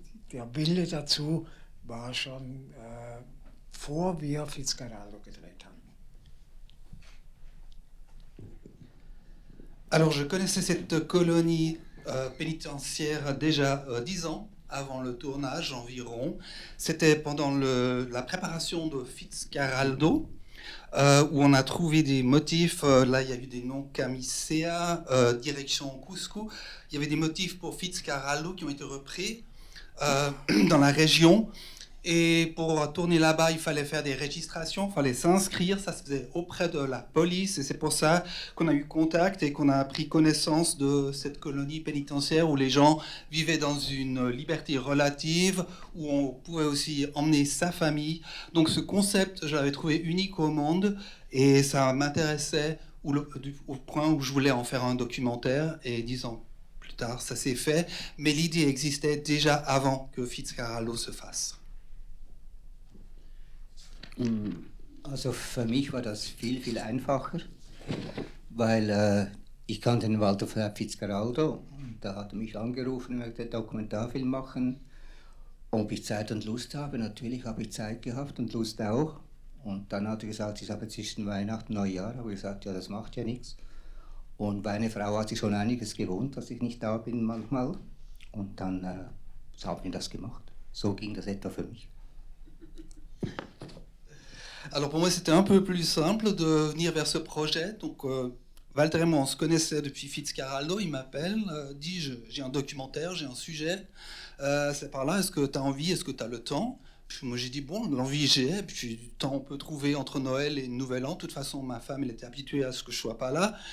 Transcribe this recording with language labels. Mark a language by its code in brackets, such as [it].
[de] Der Wille dazu war schon vor wir Fitzcarraldo gedreht haben. [fr] Alors, je connaissais cette colonie pénitentiaire déjà 10 ans avant le tournage environ. C'était pendant la préparation de Fitzcarraldo, où on a trouvé des motifs. Là, il y a eu des noms Camisea, direction Cusco. Il y avait des motifs pour Fitzcarraldo qui ont été repris dans la région. Et pour tourner là-bas, il fallait faire des registrations, il fallait s'inscrire, ça se faisait auprès de la police, et c'est pour ça qu'on a eu contact et qu'on a pris connaissance de cette colonie pénitentiaire où les gens vivaient dans une liberté relative, où on pouvait aussi emmener sa famille. Donc ce concept, je l'avais trouvé unique au monde, et ça m'intéressait au point où je voulais en faire un documentaire, et 10 ans plus tard, ça s'est fait, mais l'idée existait déjà avant que Fitzcarraldo se fasse. [de] Also für mich war das viel, viel einfacher, weil ich kannte den Walter Fitzcarraldo. Da hat er mich angerufen und möchte einen Dokumentarfilm machen. Ob ich Zeit und Lust habe, natürlich habe ich Zeit gehabt und Lust auch. Und dann hat er gesagt, ich habe zwischen Weihnachten und Neujahr, habe ich gesagt, ja, das macht ja nichts. Und meine Frau hat sich schon einiges gewohnt, dass ich nicht da bin manchmal. Und dann haben wir das gemacht. So ging das etwa für mich. [fr] Alors pour moi, c'était un peu plus simple de venir vers ce projet. Donc Walter et moi, on se connaissait depuis Fitzcarraldo. Il m'appelle, dit j'ai un documentaire, j'ai un sujet. C'est par là, est-ce que tu as envie, est-ce que tu as le temps? Puis moi j'ai dit bon, l'envie j'ai, puis du temps on peut trouver entre Noël et Nouvel An. De toute façon, ma femme, elle était habituée à ce que je sois pas là.